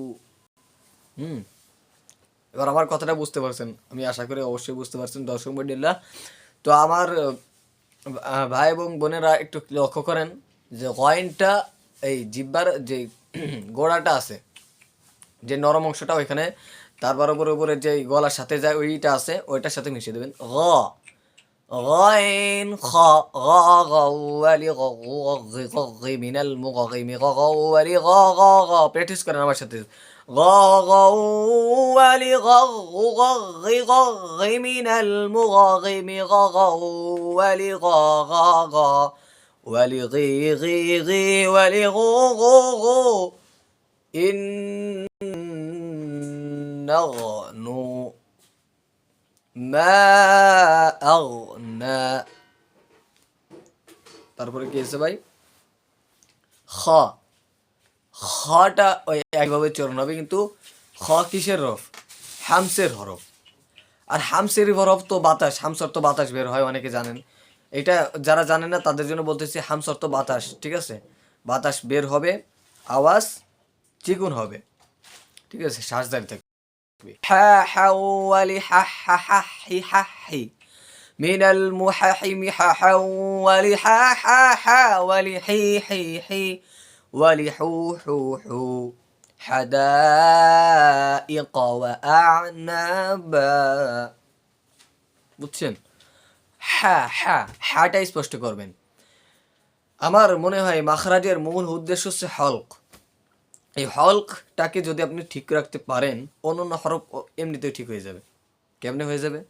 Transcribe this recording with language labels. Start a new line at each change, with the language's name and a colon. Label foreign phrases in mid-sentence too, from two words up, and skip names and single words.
Bangla: এবার আমার কথাটা বুঝতে পারছেন, আমি আশা করি অবশ্যই বুঝতে পারছেন দর্শক মণ্ডলীরা। তো আমার ভাই এবং বোনেরা একটু লক্ষ্য করেন যে কয়েনটা এই জিব্বার যে গোড়াটা আছে, যে নরম অংশটা ওইখানে, তারপর উপরে উপরে যে গলার সাথে যায় ওইটা আছে, ওইটার সাথে মিশিয়ে দেবেন।
Arabic: غين خا غا غوالي غغي غغي من المغغم غغوالي غا غا غا
Bangla: প্র্যাকটিস করেন আমার সাথে।
Arabic: غا غوالي غغي غغي من المغغم غغوالي غا غا غا ولي غي غي غي ولي غو غو غو إن نغنو ما أغنى.
Bangla: তারপরে কি আছে ভাই? খ, খটা ওই একভাবে চরণ হবে, কিন্তু খ কিসের হরফ? হামসের হরফ। আর হামসের হরফ তো বাতাস, হামসর তো বাতাস বের হয়, অনেকে জানেন। এটা যারা জানেন না তাদের জন্য বলতেছি, হামসর তো বাতাস, ঠিক আছে? বাতাস বের হবে, আওয়াজ চিকুন হবে, ঠিক আছে? শ্বাসদারি থাকবে।
Arabic: ها هوالي ها ها ها هي ها هي من المححم ححا ولحا حا حا ولحي حي حي ولحو حو حو حدائق وأعنابا।
Bangla: বুঝছেন? হা হা হাটা স্পষ্ট করবেন। আমার মনে হয় মাখরাজের মূল উদ্দেশ্য হচ্ছে হলক। এই হলকটাকে যদি আপনি ঠিক রাখতে পারেন, অন্যান্য হরফ এমনিতেই ঠিক হয়ে যাবে। কেমনে হয়ে যাবে?